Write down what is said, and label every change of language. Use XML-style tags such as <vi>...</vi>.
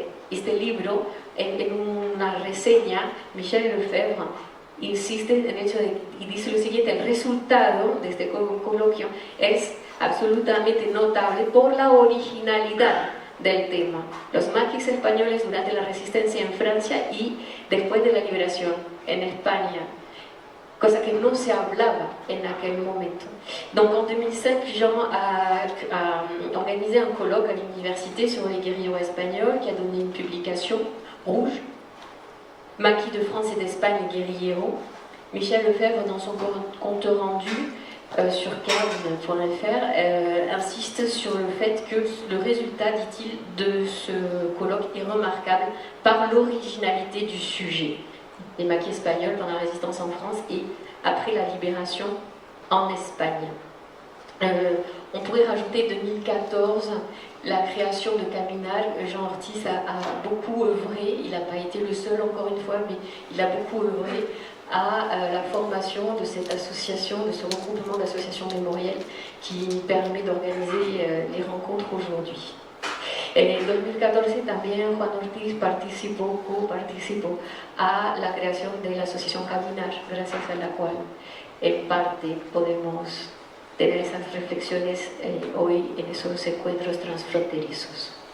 <es>este libro, en una reseña, Michel Lefebvre insiste en el hecho y dice lo siguiente: el resultado de este coloquio es absolutamente notable por la originalidad del tema. Los maquis españoles durante la resistencia en Francia y después de la liberación en España, cosa que no se hablaba en aquel momento.</es> <fr>Donc en 2007, Jean a organisé un colloque à l'université sur les guérilleros espagnols qui a donné une publication rouge, Maquis de France et d'Espagne et guérilleros. Michel Lefebvre, dans son compte rendu sur cannes.fr, insiste sur le fait que le résultat, dit-il, de ce colloque est remarquable par l'originalité du sujet. Les maquis espagnols pendant la résistance en France et après la libération en Espagne. On pourrait rajouter 2014 la création de Caminal. Jean Ortiz a beaucoup œuvré, il n'a pas été le seul encore une fois, mais il a beaucoup œuvré à la formation de cette association, de ce regroupement d'associations mémorielles qui permet d'organiser les rencontres aujourd'hui.</fr> <es>En 2014 también Juan Ortiz coparticipó a la creación de la asociación Caminar, gracias a la cual en parte podemos tener esas reflexiones hoy en esos encuentros transfronterizos.</es>